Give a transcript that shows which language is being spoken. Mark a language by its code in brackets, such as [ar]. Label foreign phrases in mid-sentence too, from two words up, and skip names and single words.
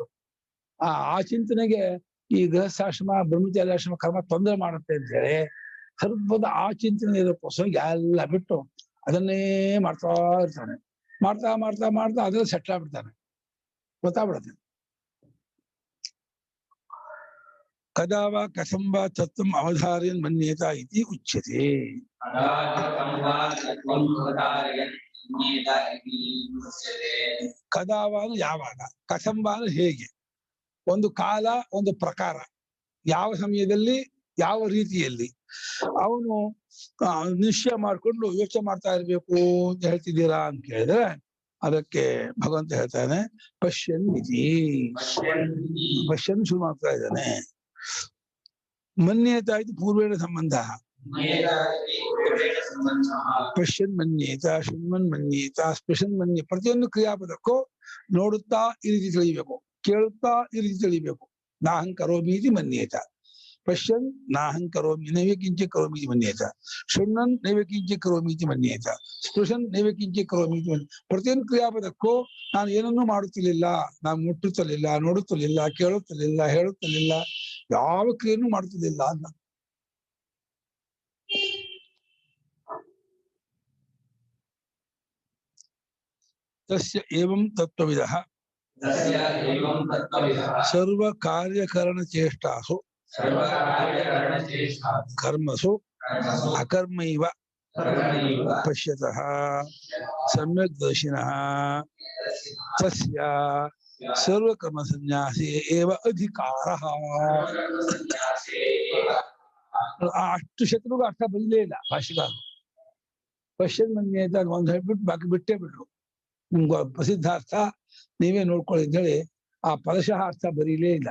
[kn] ಆ ಚಿಂತನೆಗೆ ಈ ಗೃಹಸ್ಥಾಶ್ರಮ, ಬ್ರಹ್ಮಚಾರ್ಯಾಶ್ರಮ ಕರ್ಮ ತೊಂದರೆ ಮಾಡುತ್ತೆ ಅಂತ ಹೇಳಿ ಸರ್ವದ ಆ ಚಿಂತನೆ ಇರೋಕ್ಕೋಸ್ಕರ ಎಲ್ಲ ಬಿಟ್ಟು ಅದನ್ನೇ ಮಾಡ್ತಾ ಇರ್ತಾನೆ. ಮಾಡ್ತಾ ಮಾಡ್ತಾ ಮಾಡ್ತಾ ಅದ್ರಲ್ಲಿ ಸೆಟ್ಲ್ ಆಗ್ಬಿಡ್ತಾನೆ, ಗೊತ್ತಾಗ್ಬಿಡತ್ತೆ. [sa] ಕದಾ ವಾ ಕಥಂ ವಾ ತತ್ವಂ ಅವಧಾರಯನ್ ಮನ್ಯೇತ ಇತಿ ಉಚ್ಯತೆ. ಕದಾ ವಾ [kn] ಯಾವಾಗ, [sa] ಕಥಂ ವಾ [kn] ಹೇಗೆ, ಒಂದು ಕಾಲ, ಒಂದು ಪ್ರಕಾರ, ಯಾವ ಸಮಯದಲ್ಲಿ, ಯಾವ ರೀತಿಯಲ್ಲಿ ಅವನು ನಿಶ್ಚಯ ಮಾಡ್ಕೊಂಡು ಯೋಚನೆ ಮಾಡ್ತಾ ಇರ್ಬೇಕು ಅಂತ ಹೇಳ್ತಿದ್ದೀರಾ ಅಂತ ಕೇಳಿದ್ರೆ ಅದಕ್ಕೆ ಭಗವಂತ ಹೇಳ್ತಾನೆ, [sa] ಪಶ್ಯನ್ ಇತಿ. [kn] ಪಶ್ಯನ್ ಶುರು ಮಾಡ್ತಾ ಇದ್ದಾನೆ. ಮನ್ಯೇತ ಇದು [sa] ಪೂರ್ವೇಣ ಸಂಬಂಧ. ಪಶ್ಯನ್ ಮನ್ಯೇತ, ಶೃಣ್ವನ್ ಮನ್ಯೇತ, ಸ್ಪೃಶನ್ ಮನ್ಯ. [kn] ಪ್ರತಿಯೊಂದು ಕ್ರಿಯಾಪದಕ್ಕೂ ನೋಡುತ್ತಾ ಈ ರೀತಿ ತಿಳಿಬೇಕು, ಕೇಳುತ್ತಾ ಈ ರೀತಿ ತಿಳಿಬೇಕು. [sa] ನಾಹಂ ಕರೋಮಿ ಇತಿ ಮನ್ಯೇತ. ಪಶ್ಯನ್ ನಾಹಂ ಕರೋಮಿ ನೈವ ಕಿಂಚ ಕರೋಮಿ ಇತಿ ಮನ್ಯೇತ. ಶೃಣ್ವನ್ ನೈವ ಕಿಂಚ ಕರೋಮಿ ಇತಿ ಮನ್ಯೇತ. ಸ್ಪೃಶನ್ ನೈವ ಕಿಂಚ ಕರೋಮಿ ಇತಿ ಮನ್ಯೇತ. [kn] ಪ್ರತಿಯೊಂದು ಕ್ರಿಯಾಪದಕ್ಕೂ ನಾನು ಏನನ್ನೂ ಮಾಡುತ್ತಿರಲಿಲ್ಲ, ನಾನು ಮುಟ್ಟುತ್ತಲಿಲ್ಲ, ನೋಡುತ್ತಲಿಲ್ಲ, ಕೇಳುತ್ತಲಿಲ್ಲ, ಹೇಳುತ್ತಲಿಲ್ಲ, ಯಾವ ಕ್ರಿಯೆಯನ್ನು ಮಾಡುತ್ತಿಲ್ಲ ಅಂತ. [sa] ತಸ್ಯ ಏವಂ ತತ್ವವಿದಃ ಸರ್ವ ಕಾರ್ಯಕರಣ ಚೇಷ್ಟಾಸು ಕರ್ಮಸು ಅಕರ್ಮೈವ ಪಶ್ಯತಃ ಸಮ್ಯಕ್ ದರ್ಶಿನಃ ತಸ್ಯ ಸರ್ವಕರ್ಮ ಸನ್ಯಾಸಿ ಏವ ಅಧಿಕಾರಃ. [kn] ಅಷ್ಟು ಶತ್ರುಗೂ ಅರ್ಥ ಬರಲೇ ಇಲ್ಲ ಭಾಷೆಗಾರರು. [sa] ಪಶ್ಯನ್ ಮನ್ಯೇತ [kn] ಒಂದು ಹೇಳ್ಬಿಟ್ಟು ಬಾಕಿ ಬಿಟ್ಟೇ ಬಿಟ್ರು. ನಿಮ್ಗೆ ಪ್ರಸಿದ್ಧಾರ್ಥ ನೀವೇ ನೋಡ್ಕೊಳ್ಳಿ ಅಂತ ಹೇಳಿ ಆ ಪದಶಃ ಅರ್ಥ ಬರೀಲೇ ಇಲ್ಲ.